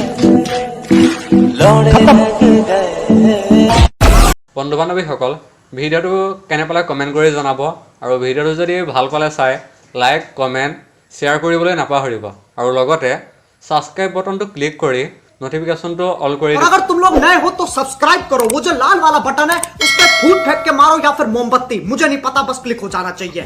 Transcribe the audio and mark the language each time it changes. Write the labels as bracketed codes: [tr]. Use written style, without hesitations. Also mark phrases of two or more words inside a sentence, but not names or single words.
[as] বন্ধু বান্ধৱীসকল, ভিডিঅ'টো কেনে পালে কমেণ্ট কৰি জনাব, আৰু ভিডিঅ'টো যদি ভাল পালে চাই [en] like comment share [as] কৰিবলৈ নাপাহৰিব, আৰু লগতে [en] subscribe buttonটো [as] ক্লিক কৰি [en] notificationটো all [as] কৰি [hi] और अगर तुम लोग नए हो तो सब्सक्राइब करो, वो जो लाल वाला बटन है उस पर फूट फेंक के मारो या फिर मोमबत्ती, मुझे नहीं पता, बस क्लिक हो जाना चाहिए।